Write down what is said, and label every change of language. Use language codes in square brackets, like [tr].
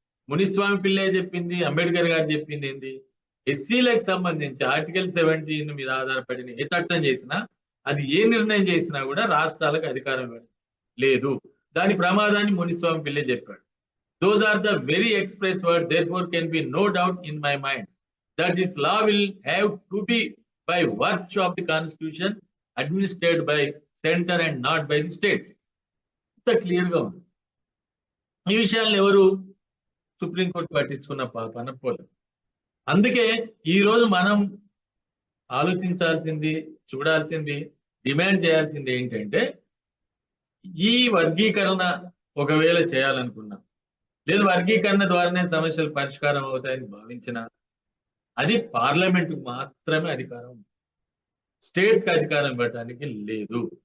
[te] మునిస్వామి పిల్లయ్య చెప్పింది, అంబేద్కర్ గారు చెప్పింది ఏంది? ఎస్సీలకు సంబంధించి ఆర్టికల్ 17 మీద ఆధారపడిన ఏ చట్టం చేసినా, అది ఏ నిర్ణయం చేసినా కూడా రాష్ట్రాలకు అధికారం లేదు. దాని ప్రమాదాన్ని మునిస్వామి పిల్లయ్య చెప్పాడు. [en] Those are the very express words. Therefore, can be no doubt in my mind that this law will have to be by virtue of the Constitution administered by center and not by the states. [te] ఇంత clear గా ఉంది. ఈ విషయాలను ఎవరు supreme court పట్టించుకున్న పాపన పోలేదు. అందుకే ఈ రోజు మనం ఆలోచించాల్సింది, చూడాల్సింది, డిమాండ్ చేయాల్సింది ఏంటంటే, ఈ వర్గీకరణ ఒకవేళ చేయాలనుకున్నాం, లేదు వర్గీకరణ ద్వారానే సమస్యలు పరిష్కారం అవుతాయని భావించిన, అది పార్లమెంటుకు మాత్రమే అధికారం, స్టేట్స్ కి అధికారం ఇవ్వడానికి లేదు.